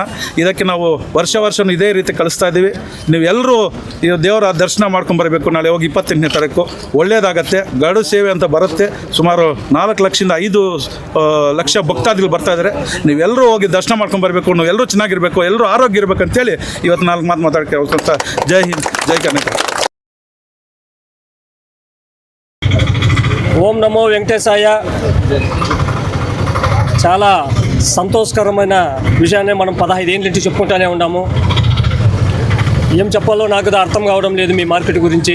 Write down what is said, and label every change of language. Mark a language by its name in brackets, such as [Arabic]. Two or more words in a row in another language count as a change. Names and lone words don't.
[Kannada] ಇದಕ್ಕೆ ನಾವು ವರ್ಷ ಇದೇ ರೀತಿ ಕಳಿಸ್ತಾ ಇದ್ದೀವಿ. ನೀವೆಲ್ಲರೂ ಈ ದೇವರ ದರ್ಶನ ಮಾಡ್ಕೊಂಬರಬೇಕು. ನಾಳೆ ಹೋಗಿ 28ನೇ ತಾರೀಕು ಒಳ್ಳೆಯದಾಗತ್ತೆ. ಗರುಡ ಸೇವೆ ಅಂತ ಬರುತ್ತೆ. ಸುಮಾರು 4 ಲಕ್ಷದಿಂದ 5 ಲಕ್ಷ ಭಕ್ತಾದಿಗಳು ಬರ್ತಾ ಇದ್ದಾರೆ. ನೀವೆಲ್ಲರೂ ಹೋಗಿ ದರ್ಶನ ಮಾಡ್ಕೊಂಬರ್ಬೇಕು. ನೀವೆಲ್ಲರೂ ಚೆನ್ನಾಗಿರಬೇಕು, ಎಲ್ಲರೂ ಆರೋಗ್ಯ ಇರಬೇಕು ಅಂತೇಳಿ ಇವತ್ತು 4 ಮಾತು ಮಾತಾಡೋಕ್ಕೆ ಹೋಗ್ತಾ. [Hindi] जय हिंद, [Kannada] ಜೈ ಕರ್ನಾಟಕ. [Sanskrit] ॐ नमो वेङ्कटेशाय. [Telugu] చాలా సంతోషకరమైన విషయాన్ని మనం 15 ఏళ్ళ నుంచి చెప్పుకుంటూనే ఉన్నాము. ఏం చెప్పాలో నాకు అర్థం కావడం లేదు మీ మార్కెట్ గురించి.